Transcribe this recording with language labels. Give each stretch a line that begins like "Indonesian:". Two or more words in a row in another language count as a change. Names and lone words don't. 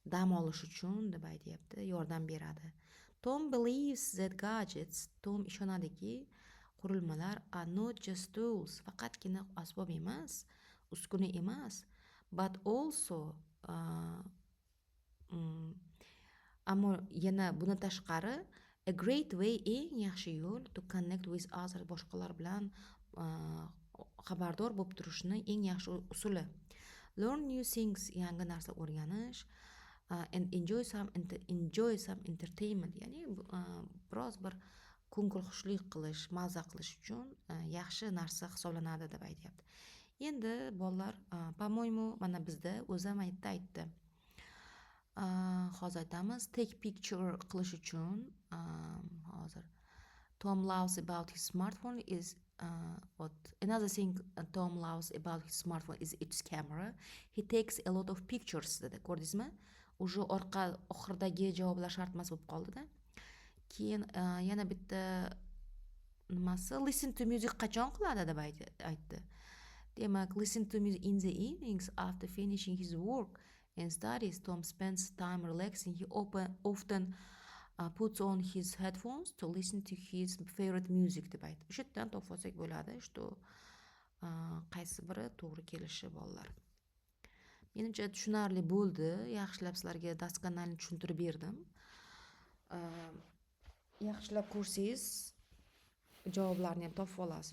Uzbek: dam olish uchun deb aytyapti, yordam beradi.
English: Tom believes that gadgets,
Uzbek: Tom ishonadiki, qurilmalar
English: are not just tools,
Uzbek: faqatgina asbob emas, uskuna emas,
English: but also
Uzbek: ammo yana buni tashqari
English: a great way,
Uzbek: eng yaxshi yo'l
English: to connect with others,
Uzbek: boshqalar bilan xabardor bo'lib turishni eng yaxshi usuli.
English: Learn new things,
Uzbek: yangi narsa o'rganish,
English: and enjoy some entertainment,
Uzbek: ya'ni biroz bir ko'ngilxushlik qilish, mazza qilish uchun yaxshi narsa hisoblanadi deb aytyapti. Endi bolalar, по-моему, mana bizda o'zim aytdi. Hozir aytamiz,
English: take picture
Uzbek: qilish uchun hozir
English: Tom loves about his smartphone is another thing Tom loves about his smartphone is its camera. He takes a lot of pictures
Uzbek: dedi. Ko'rdingizmi? Уже oxirdagi javoblar shart emas bo'lib qoldi-da. Keyin yana bitta nimasi
English: listen to music
Uzbek: qachon qiladi deb aytdi. Demak,
English: listen to music in the evenings after finishing his work and studies. Tom spends time relaxing. He often puts on his headphones to listen to his favorite music
Uzbek: deb aytdi. O'sha yerdan topib olsak bo'ladi, что qaysi biri to'g'ri kelishi bolalar. Menimcha tushunarli bo'ldi. Yaxshilab sizlarga daskanalni tushuntirib berdim. Yaxshilab ko'rsangiz javoblarni ham topib olasiz.